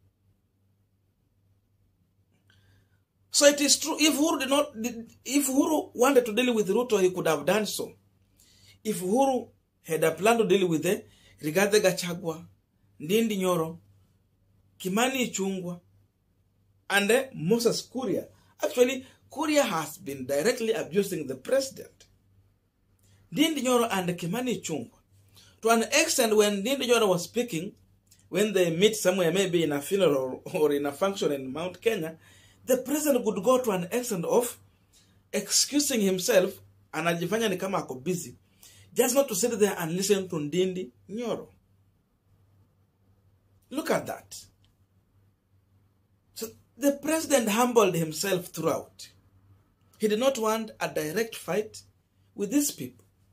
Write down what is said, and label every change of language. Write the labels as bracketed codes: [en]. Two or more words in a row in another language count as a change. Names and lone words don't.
[en] So it is true, if Uhuru wanted to deal with Ruto, he could have done so. If Uhuru had a plan to deal with the Ruto Gachagua, Ndindi Nyoro, Kimani Ichung'wah, and Moses Kuria. Actually, Kuria has been directly abusing the president. Ndindi Nyoro and Kimani Ichung'wah. To an extent, when Ndindi Nyoro was speaking, when they meet somewhere, maybe in a funeral or in a function in Mount Kenya, the president would go to an extent of excusing himself and [sw] ajifanya ni kama ako busy, [en] just not to sit there and listen to Ndindi Nyoro. Look at that. So the president humbled himself throughout. He did not want a direct fight with these people.